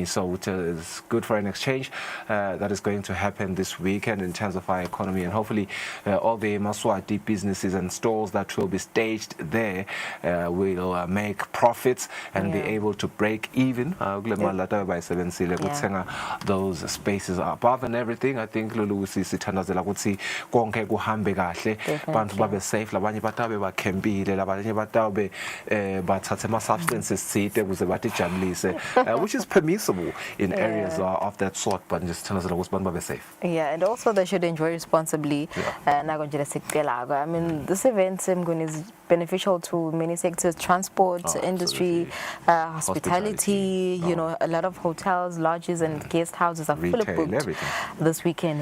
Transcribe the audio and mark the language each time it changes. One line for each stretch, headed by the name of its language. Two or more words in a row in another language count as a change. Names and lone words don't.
English: So it is good for an exchange that is going to happen this weekend in terms of our economy, and hopefully all the Maswati businesses and stores that will be staged there will make profits and be able to break even. Those spaces are above and everything. I think
Swati: Lulu sithandazela ukuthi konke kuhambe kahle, abantu babe safe, labanye batabe bakhempile, labanye batabe bathathe ama substances sithe ukuze batijabulise,
English: which is permissible in areas of that sort, but just
Swati: thandazela ukuthi abantu babe
English: safe. Yeah, and also they should enjoy responsibly. I mean, this event is beneficial to many sectors: transport, industry, hospitality. A lot of hotels, lodges, and guest houses are fully booked this weekend.